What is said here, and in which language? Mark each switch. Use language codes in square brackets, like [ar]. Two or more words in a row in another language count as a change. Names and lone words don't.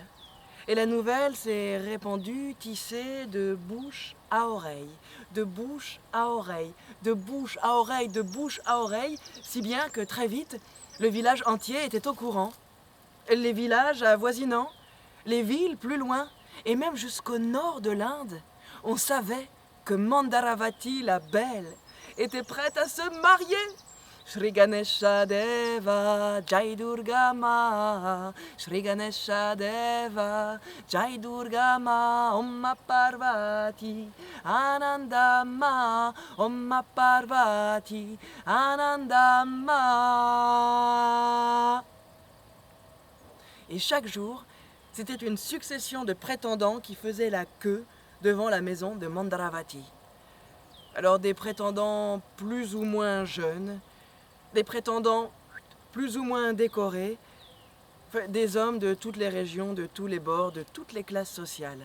[fr] Et la nouvelle s'est répandue, tissée de bouche à oreille, de bouche à oreille, de bouche à oreille, de bouche à oreille, si bien que très vite, le village entier était au courant. Les villages avoisinants, les villes plus loin, et même jusqu'au nord de l'Inde, on savait que Mandaravati, la belle, était prête à se marier. [hi] श्री गणेश देव जय दुर्गा मा. श्री गणेश देव जय दुर्गा मा. ओम् माँ पार्वती आनंद माँ. ओम् माँ पार्वती आनंद माँ. [fr] Et chaque jour, c'était une succession de prétendants qui faisaient la queue devant la maison de Mandaravati. Alors des prétendants plus ou moins jeunes, des prétendants plus ou moins décorés, des hommes de toutes les régions, de tous les bords, de toutes les classes sociales.